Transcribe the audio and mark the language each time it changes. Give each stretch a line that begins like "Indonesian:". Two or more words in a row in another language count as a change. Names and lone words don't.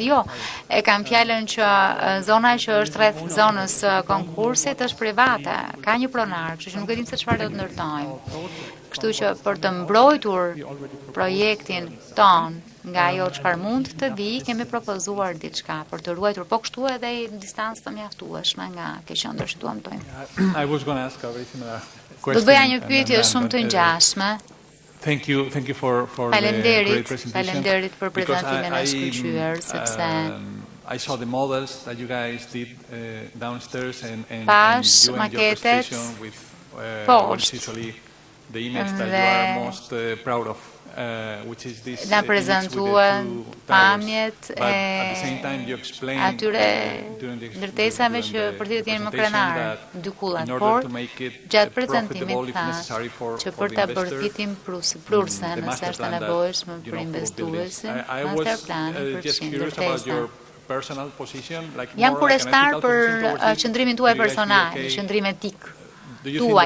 Albanian: Jo, e kam fjalën që zona që është rreth zonës konkursit është private, ka një pronar, kështu që nuk e dim se çfarë do të ndërtojmë. Kështu që për të mbrojtur projektin ton nga ajo çfarë mund të vi, kemi propozuar diçka për të ruajtur, po kështu edhe në distancë të mjaftueshme nga kjo qendër që duam të bëjmë.
English: I was going to ask a very similar question.
Albanian: Do të bëja një pyetje shumë të ngjashme.
English: Thank you for the great presentation.
Albanian: Faleminderit për prezantimin e shkëlqyer, sepse
English: I saw the models that you guys did downstairs and
Albanian: Pash
English: you and your
Albanian: maketet
English: presentation with post. what is usually the image that you are most proud of. Which is this
Albanian: na
English: image with the
Albanian: prezentuan
English: two towers.
Albanian: pamjet
English: But at the same time you explained
Albanian: atyre
English: during the
Albanian: ndërtesave që për të jenë më krenare, dy kullat, por gjatë prezantimit tha që për ta bërë fitim prurse nëse është nevojshme për investuesin, masterplani përfshin ndërtesa. Jam kureshtar për qëndrimin tuaj personal, qëndrim etik tuaj.